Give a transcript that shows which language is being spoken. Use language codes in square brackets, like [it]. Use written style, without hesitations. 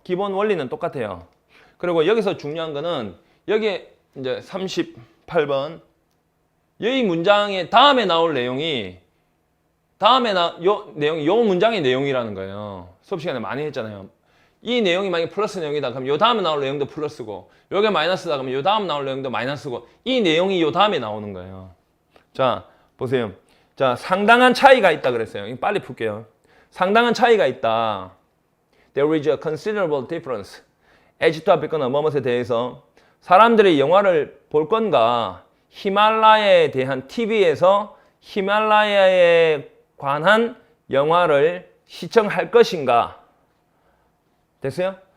[ko] 기본 원리는 똑같아요. 그리고 여기서 중요한 거는 여기에 이제 38번 이 문장의 다음에 나올 내용이 요 문장의 내용이라는 거예요. 수업 시간에 많이 했잖아요. 이 내용이 만약에 플러스 내용이다 그럼 요 다음에 나올 내용도 플러스고 요게 마이너스다 그러면 요 다음 나올 내용도 마이너스고 이 내용이 요 다음에 나오는 거예요. 자, 보세요. 자, 상당한 차이가 있다 그랬어요. 이거 빨리 풀게요. 상당한 차이가 있다. [en] There is a considerable difference. [ko] 에지트와 뵙거나 뭐뭇에 대해서 사람들이 영화를 볼 건가 히말라야에 대한 TV에서 히말라야에 관한 영화를 시청할 것인가 됐어요?